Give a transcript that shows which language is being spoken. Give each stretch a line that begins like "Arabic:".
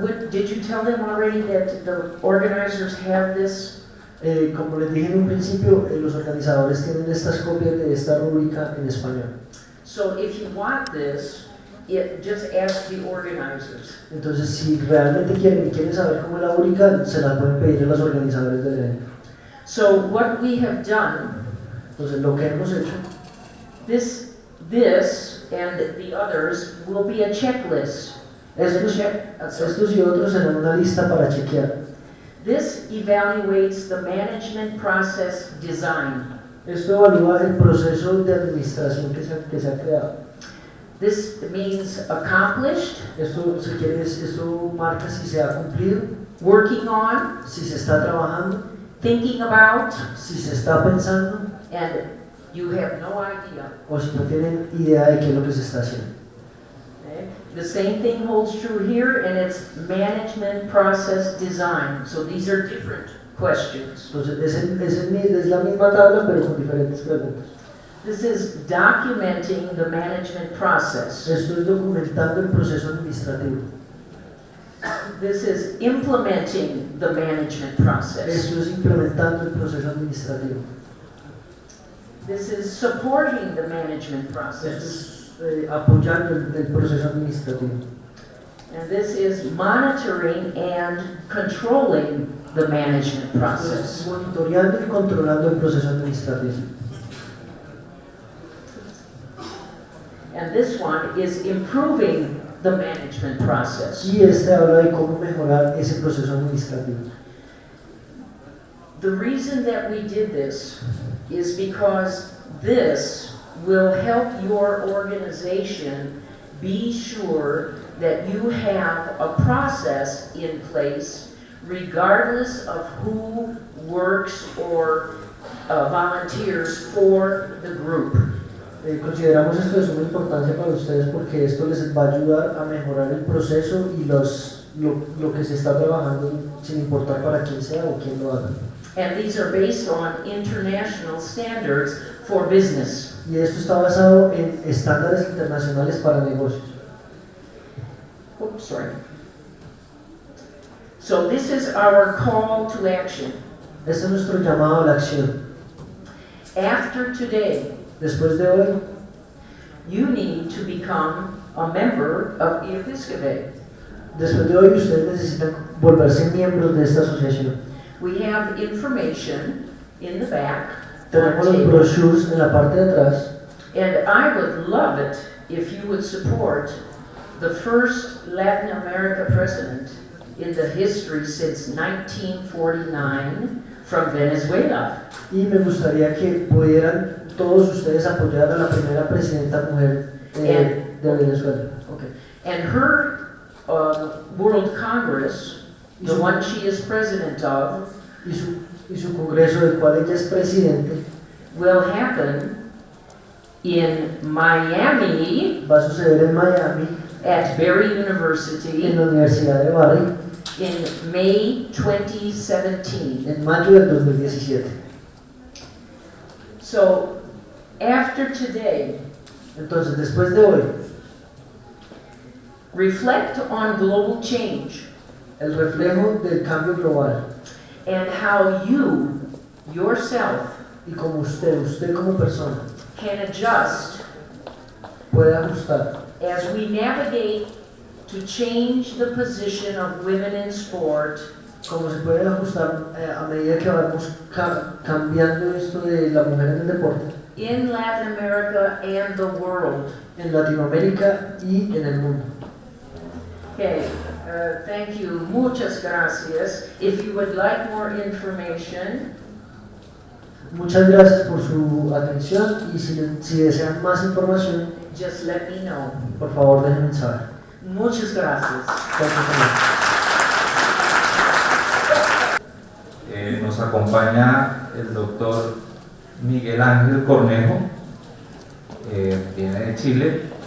English: Did you tell them already that the organizers have this?
Spanish: Como les dije en un principio, los organizadores tienen estas copias de esta rúbrica en español.
English: So if you want this, just ask the organizers.
Spanish: Entonces, si realmente quieren saber cómo es la rúbrica, se la pueden pedir a los organizadores del evento.
English: So what we have done,
Spanish: Entonces, lo que hemos hecho,
English: this and the others will be a checklist.
Spanish: estos y otros serán una lista para chequear.
English: This evaluates the management process design.
Spanish: Esto evalúa el proceso de administración que se ha creado.
English: This means accomplished,
Spanish: Esto marca si se ha cumplido,
English: working on,
Spanish: si se está trabajando,
English: thinking about,
Spanish: si se está pensando
English: and you have no idea.
Spanish: o si no tienen idea de qué es lo que se está haciendo.
English: Okay? The same thing holds true here, and it's management process design. So these are different questions.
Spanish: Entonces, es la misma tabla pero con diferentes preguntas.
English: This is documenting the management process.
Spanish: Esto es documentando el proceso administrativo.
English: This is implementing the management process.
Spanish: Esto es implementando el proceso administrativo.
English: This is supporting the management
Spanish: Esto
English: process.
Spanish: es apoyando el proceso administrativo.
English: And this is monitoring and controlling the management
Spanish: Esto es
English: process.
Spanish: monitoreando y controlando el proceso administrativo.
English: And this one is improving the management process.
Spanish: Y este habla de cómo mejorar ese proceso administrativo.
English: The reason that we did this is because this will help your organization be sure that you have a process in place regardless of who works or volunteers for the group.
Spanish: Consideramos esto de suma importancia para ustedes porque esto les va a ayudar a mejorar el proceso y lo que se está trabajando sin importar para quién sea o quién lo haga.
English: And these are based on international standards for business.
Spanish: Y esto está basado en estándares internacionales para negocios.
English: Oops, sorry. So this is our call to action.
Spanish: Este es nuestro llamado a la acción.
English: After today,
Spanish: Después de hoy,
English: you need to become a member of Episcopate.
Spanish: después de hoy ustedes necesitan volverse miembros de esta asociación.
English: We have information in the back on
Spanish: Tenemos
English: the
Spanish: los
English: table.
Spanish: brochures en la parte de atrás.
English: And I would love it if you would support the first Latin America president in the history since 1949 from Venezuela.
Spanish: Y me gustaría que pudieran todos ustedes apoyar a la primera presidenta mujer de Venezuela.
English: Okay. And her World Congress, the one she is president of,
Spanish: Y su congreso del cual ella es presidente
English: will happen in Miami
Spanish: va a suceder en Miami,
English: at Berry
Spanish: en
English: University
Spanish: la Universidad de Barry,
English: in May 2017.
Spanish: en mayo del 2017.
English: So, after today,
Spanish: Entonces, después de hoy,
English: reflect on global change
Spanish: el reflejo del cambio global
English: and how you, yourself,
Spanish: y como usted como persona,
English: can adjust
Spanish: puede ajustar
English: as we navigate to change the position of women in sport
Spanish: como se puede ajustar a medida que vamos cambiando esto de la mujer en el deporte
English: in Latin America and the world.
Spanish: en Latinoamérica y en el mundo.
English: Okay, thank you.
Spanish: Muchas gracias.
English: If you would like more information,
Spanish: Muchas gracias por su atención y si desean más información,
English: just let me know.
Spanish: por favor déjenme saber. Muchas gracias. Nos acompaña el doctor Miguel Ángel Cornejo, viene de Chile.